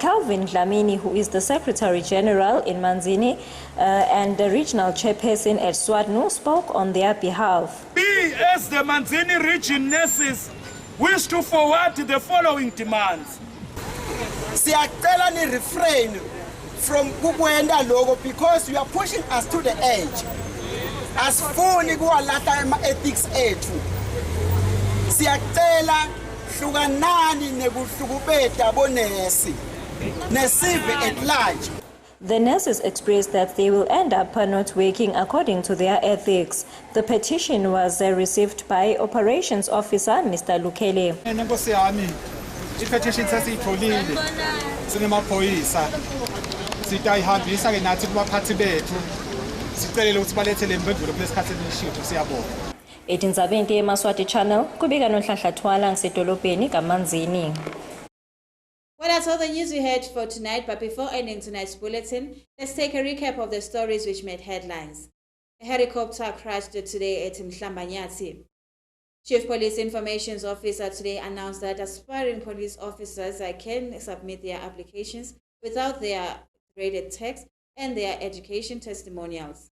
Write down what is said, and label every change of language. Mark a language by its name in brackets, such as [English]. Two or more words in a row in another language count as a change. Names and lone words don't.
[English] Calvin Dlamini, who is the Secretary General in Manzini and the regional chairperson at SWATNU, spoke on their behalf. We, as the Manzini region nurses, wish to forward the following demands. [Swati] Siyacela ni [English] refrain from [Swati] kukwenda lokho [English] because you are pushing us to the edge. [Swati] Asifuni kuwalahla ama-ethics ethu. Siyacela hlukanani nekuhlukubeta bonesi nesive [English] at large. The nurses expressed that they will end up not working according to their ethics. The petition was received by Operations Officer Mr. Lukele. [Swati] Nkosi yami, i-petition sesiyitholile sinemaphoyisa sitayihambisa ke nathi kubaphathi bethu sicelele ukuthi balethele impendulo kulesikhathi elishiwo siyabonga. Etinzabeni Yemaswati channel kubika noNhlanhla Thwala ngisedolobheni kaManzini. [English] Well, that's all the news we had for tonight, but before ending tonight's bulletin, let's take a recap of the stories which made headlines. A helicopter crashed today at Mhlambanyati. Chief Police Information Officer today announced that aspiring police officers can submit their applications without their graded text and their education testimonials.